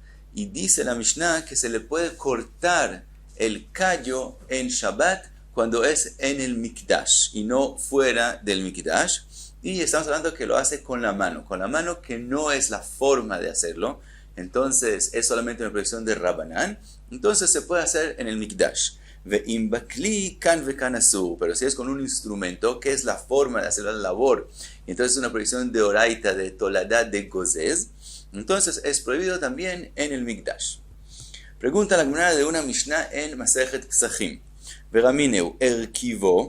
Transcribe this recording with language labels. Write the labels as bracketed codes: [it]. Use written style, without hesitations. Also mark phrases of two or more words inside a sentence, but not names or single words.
[es] Y dice la Mishnah que se le puede cortar el callo en Shabbat cuando es en el Mikdash y no fuera del Mikdash. Y estamos hablando que lo hace con la mano que no es la forma de hacerlo. Entonces es solamente una prohibición de Rabbanán. Entonces se puede hacer en el Mikdash. [he] ואם בכלי כאן וכאן אסור. [es] Pero si es con un instrumento, que es la forma de hacer la labor, entonces es una prohibición de Oraita, de Toladá, de Gozez. Entonces es prohibido también en el Mikdash. Pregunta la Gemara de una Mishnah en Masejet Pesachim. [arc] ורמינהו ערקיבו.